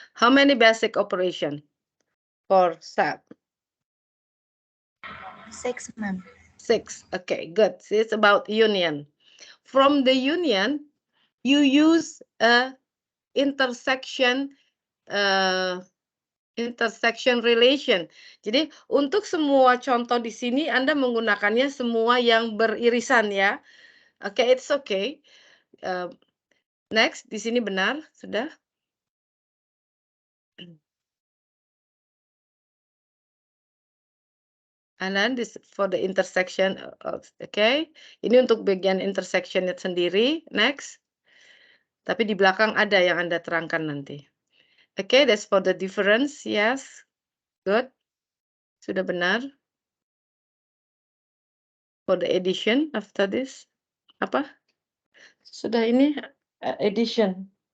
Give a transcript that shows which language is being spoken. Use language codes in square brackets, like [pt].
[en] How many basic operation for set? 6, ma'am. 6. Okay, good. So it's about union. From the union, you use a intersection relation. [id] Jadi untuk semua contoh di sini Anda menggunakannya semua yang beririsan ya. Oke, [en] it's okay. Next, [id] di sini benar sudah. [en] And then this for the intersection, okay. [id] Ini untuk bagian intersectionnya sendiri. Next. Tapi di belakang ada yang Anda terangkan nanti. [en] Okay, that's for the difference. Yes, good. [id] Sudah benar. [en] For the addition after this, [id] apa? Sudah ini [en] addition.